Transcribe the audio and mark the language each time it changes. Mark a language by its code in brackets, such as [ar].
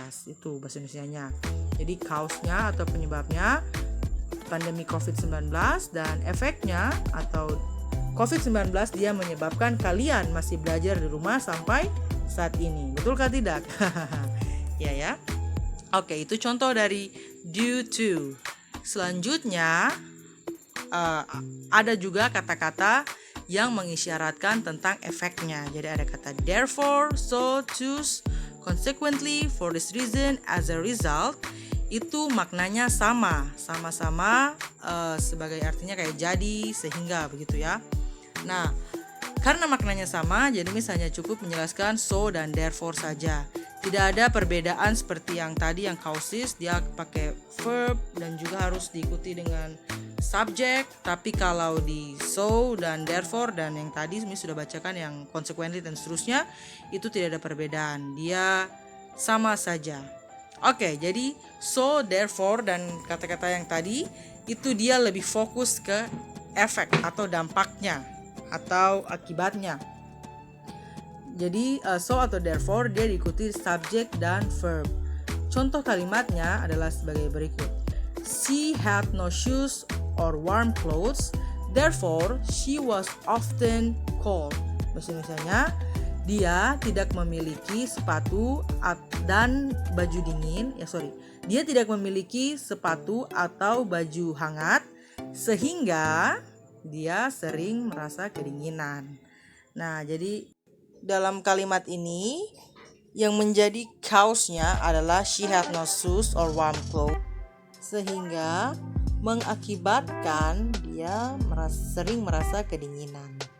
[id] Itu bahasa Indonesianya. Jadi kausnya atau penyebabnya pandemi COVID-19 dan efeknya atau COVID-19 dia menyebabkan kalian masih belajar di rumah sampai saat ini. Betulkah tidak? Ya. Oke, itu contoh dari due to. Selanjutnya ada juga kata-kata yang mengisyaratkan tentang efeknya. Jadi ada kata [en] therefore, so, thus, consequently, for this reason, as a result. [id] Itu maknanya sama-sama sebagai artinya kayak jadi, sehingga begitu ya. Nah, karena maknanya sama, jadi misalnya cukup menjelaskan so dan therefore saja. Tidak ada perbedaan seperti yang tadi yang causes, dia pakai verb dan juga harus diikuti dengan subject. Tapi kalau di so dan therefore dan yang tadi Miss sudah bacakan yang consequently dan seterusnya, itu tidak ada perbedaan. Dia sama saja. Oke, jadi so, therefore dan kata-kata yang tadi itu dia lebih fokus ke efek atau dampaknya atau akibatnya. Jadi so atau therefore dia diikuti subject dan verb. Contoh kalimatnya adalah sebagai berikut. [en] She had no shoes or warm clothes, therefore she was often cold. [id] Bahasa Indonesianya, dia tidak memiliki sepatu dan baju dingin. Dia tidak memiliki sepatu atau baju hangat sehingga dia sering merasa kedinginan. Nah, jadi dalam kalimat ini yang menjadi cause-nya adalah [en] she had no shoes or warm clothes, [id] sehingga mengakibatkan dia sering merasa kedinginan.